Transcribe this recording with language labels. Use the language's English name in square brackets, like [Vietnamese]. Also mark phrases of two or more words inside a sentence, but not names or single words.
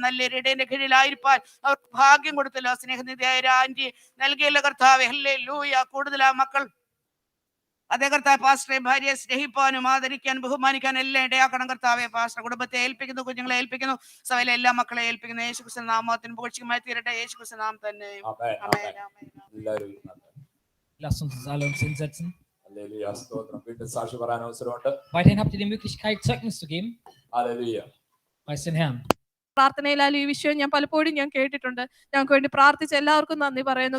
[Malayalam] നല്ല ഇടേന്റെ കീഴിലായിരിക്കാൻ അവർക്ക് ഭാഗ്യം കൊടുത്തല്ലോ. സ്നേഹനിധിയായ ആന്റി നൽകിയല്ലോ കർത്താവേ. ഹല്ലേലൂയ കൂടുതൽ ആ മക്കൾ അതേ കർത്താവ് പാസ്റ്ററെ ഭാര്യയെ സ്നേഹിപ്പാനും ആദരിക്കാനും ബഹുമാനിക്കാനും എല്ലാം ഇടയാക്കണം കർത്താവെ. പാസ്റ്റർ കുടുംബത്തെ ഏൽപ്പിക്കുന്നു, കുഞ്ഞുങ്ങളെ ഏൽപ്പിക്കുന്നു, സഭയിലെ എല്ലാ മക്കളെ ഏൽപ്പിക്കുന്നു. യേശുക്രിസ്തു നാമത്തിന് പുകഴ്ചയുമായി തീരട്ടെ. യേശുക്രിസ്തു നാമം തന്നെ. [German] Lasst uns alle uns hinsetzen. [Malayalam] ഹല്ലേലൂയ സ്തോത്രം. വീണ്ടും സാക്ഷി പറയാൻ അവസരമുണ്ട്. [German] Weiterhin habt ihr die Möglichkeit Zeugnis zu geben. [Malayalam] ഹല്ലേലൂയ. [German] Preis den Herrn. [Malayalam] പ്രാർത്ഥനയിലാലും ഈ വിഷയം ഞാൻ പലപ്പോഴും കേട്ടിട്ടുണ്ട്. ഞങ്ങൾക്ക് വേണ്ടി പ്രാർത്ഥിച്ച എല്ലാവർക്കും നന്ദി പറയുന്നു.